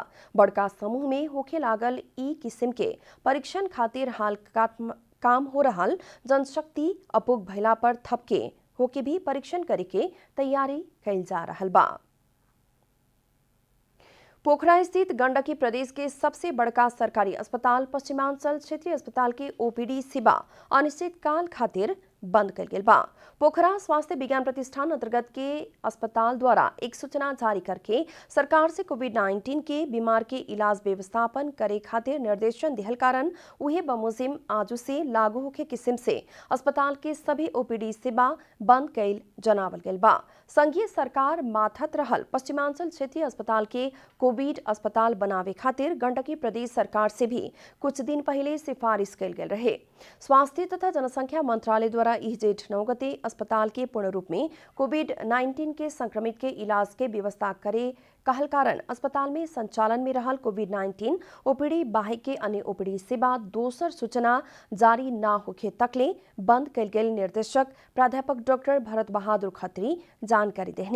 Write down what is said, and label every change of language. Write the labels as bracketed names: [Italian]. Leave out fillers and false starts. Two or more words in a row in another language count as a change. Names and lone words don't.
[Bhojpuri] बड़का समूह में होके लागल ई किस्म के परीक्षण खातिर हाल काम हो रहल जनशक्ति अपुग भइला पर थपके होके भी परीक्षण करे के तैयारी कैल जा रहल बा। पोखरा स्थित गंडकी प्रदेश के सबसे बड़का सरकारी अस्पताल पश्चिमांचल क्षेत्रीय अस्पताल के ओपीडी सेवा अनिश्चित काल खातिर बंद कल गेल बा। पोखरा स्वास्थ्य विज्ञान प्रतिष्ठान अंतर्गत के अस्पताल द्वारा एक सूचना जारी करके सरकार से कोविड-19 के बीमार के इलाज व्यवस्थापन करे खातिर निर्देशन दिहल कारण उहे बमोजिम आजू से लागू होके किस्म से अस्पताल के सभी ओपीडी सेवा बंद कैल जनावल गेल बा। संघीय सरकार माथत रहल पश्चिमांचल क्षेत्रीय अस्पताल के कोविड अस्पताल बनावे खातिर गंडकी प्रदेश सरकार से भी कुछ दिन पहले सिफारिश कैल गेल रहे। स्वास्थ्य तथा जनसंख्या मंत्रालय द्वारा इह जेठ 9 गते अस्पताल के पूर्ण रूप में कोविड-19 के संक्रमित के इलाज के व्यवस्था करे कहल कारण अस्पताल में संचालन में रहल कोविड-19 ओपीडी बाहिक के अन्य ओपीडी सेवा दोसर सूचना जारी न होखे तकले बंद कैल गेल निर्देशक प्राध्यापक डॉक्टर भरत बहादुर खत्री जानकारी देहनी।